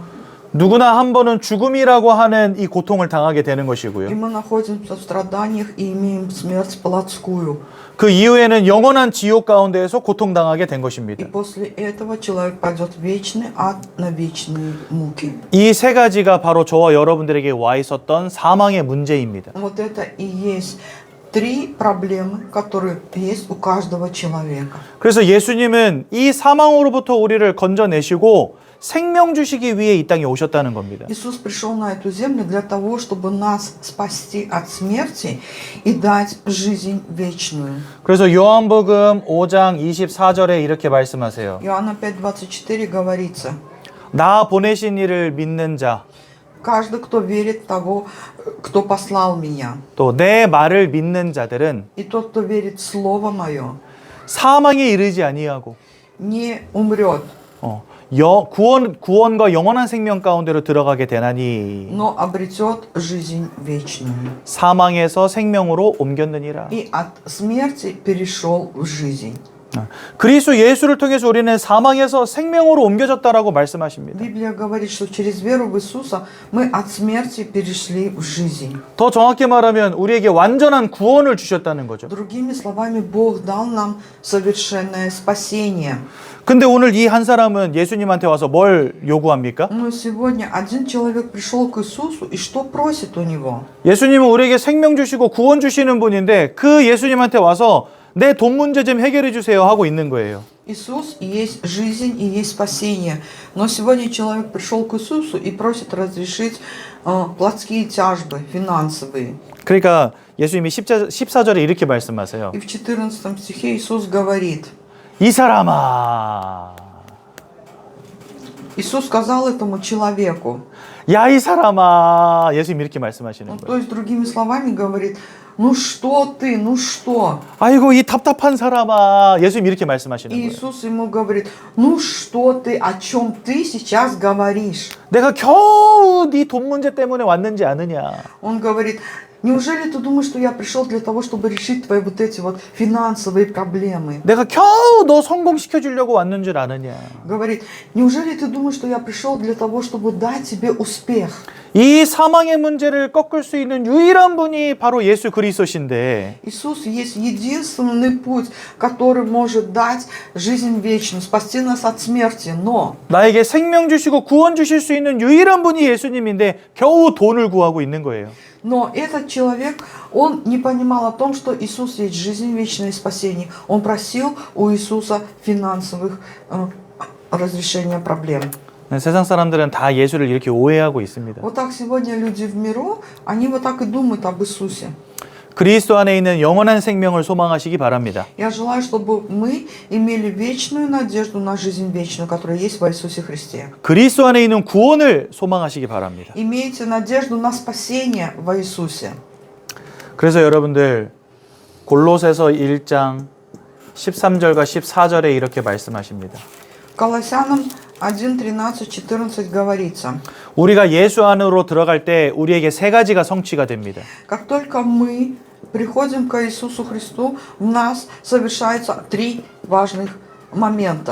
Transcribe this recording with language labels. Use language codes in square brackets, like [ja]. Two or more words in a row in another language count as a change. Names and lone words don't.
[ko] 누구나 한 번은 죽음이라고 하는 이 고통을 당하게 되는 [ru] И [ko] 것이고요. [ru] мы находимся в страданиях и имеем смерть плотскую. [ko] 그 이후에는 영원한 지옥 가운데에서 고통당하게 된 것입니다. [ru] И после этого человек пойдет в вечный ад на вечные муки. [ko] 이 세 가지가 바로 저와 여러분들에게 와 있었던 사망의 문제입니다. [ru] Вот это и есть три проблемы, которые есть у каждого человека. [ko] 그래서 예수님은 이 사망으로부터 우리를 건져내시고 생명 주시기 위해 이 땅에 오셨다는 겁니다. [ru] Иисус пришел на эту землю для того, чтобы нас спасти от смерти и дать жизнь вечную. [ko] 그래서 요한복음 5장 24절에 이렇게 말씀하세요. [ru] Иоанна 5:24 говорится: [ko] 나 보내신 이를 믿는 자, [ru] каждый, кто верит в того, кто послал меня, [ko] 또 내 말을 믿는 자들은 [ru] и тот, кто верит в Слово Мое, [ko] 사망에 이르지 아니하고 [ru] не умрет, [ko] 구원과 영원한 생명 가운데로 들어가게 되나니 [ru] но обретет жизнь вечную. [ko] 사망에서 생명으로 옮겼느니라. [ru] И от смерти перешел в жизнь. [ko] 그리스도 예수를 통해서 우리는 사망에서 생명으로 옮겨졌다라고 말씀하십니다. [ru] Библия говорит, что через веру в Иисуса мы от смерти перешли в жизнь. [ko] 더 정확히 말하면 우리에게 완전한 구원을 주셨다는 거죠. [ru] Другими словами, Бог дал нам совершенное спасение. [ko] 근데 오늘 이 한 사람은 예수님한테 와서 뭘 요구합니까? [ru] Но сегодня один человек пришел к Иисусу, и что просит у него? [ko] 예수님은 우리에게 생명 주시고 구원 주시는 분인데 그 예수님한테 와서 내 돈 문제 좀 해결해 주세요 하고 있는 거예요. [ru] Иисус и есть жизнь, и есть спасение. Но сегодня человек пришел к Иисусу и просит разрешить плотские тяжбы, финансовые. [ko] 그러니까 예수님이 14절에 이렇게 말씀하세요. [ru] И в 14 стихе Иисус говорит, [ko] 이 사람아, [ru] Иисус сказал этому человеку, [ko] 야 이 사람아, 예수님 이렇게 말씀하시는 [ru] то [ko] 거예요. [ru] есть другими словами говорит, ну что ты, ну что? [ko] 아이고 이 답답한 사람아, 예수님 이렇게 말씀하시는 [ru] И [ko] 거예요. [ru] Иисус ему говорит, ну что ты, о чем ты сейчас говоришь? [ko] 내가 겨우 네 돈 문제 때문에 왔는지 아느냐? [ru] Он говорит, неужели ты думаешь, что я пришел для того, чтобы решить твои вот эти вот финансовые проблемы? [ko] 내가 겨우 너 성공시켜 주려고 왔는 줄 아느냐? [ru] Говорит, неужели ты думаешь, что я пришел для того, чтобы дать тебе успех? [ko] 이 사망의 문제를 꺾을 수 있는 유일한 분이 바로 예수 그리스도신데 [ru] Иисус есть единственный путь, который может дать жизнь вечную, спасти нас от смерти. Но [ko] 나에게 생명 주시고 구원 주실 수 있는 유일한 분이 예수님인데 겨우 돈을 구하고 있는 거예요. [ru] этот человек, он не понимал о том, что Иисус есть жизнь вечная и спасение. Он просил у Иисуса финансовых разрешения проблем. [ko] 세상 사람들은 다 예수를 이렇게 오해하고 있습니다. [ru] Вот так сегодня люди в миру, они вот так и думают об Иисусе. [ko] 그리스도 안에 있는 영원한 생명을 소망하시기 바랍니다. [ru] Я желаю, чтобы мы имели вечную надежду на жизнь вечную, которая есть в Иисусе Христе. [ko] 그리스도 안에 있는 구원을 소망하시기 바랍니다. [ru] Имейте надежду на спасение в Иисусе. [ko] 그래서 여러분들 골로새서 1장 13절과 14절에 이렇게 말씀하십니다. [ru] Колоссянам 1, 13, 14 говорится, [ko] 우리가 예수 안으로 들어갈 때 우리에게 세 가지가 성취가 됩니다. [ru] как только мы приходим к Иисусу Христу, в нас совершается три важных момента.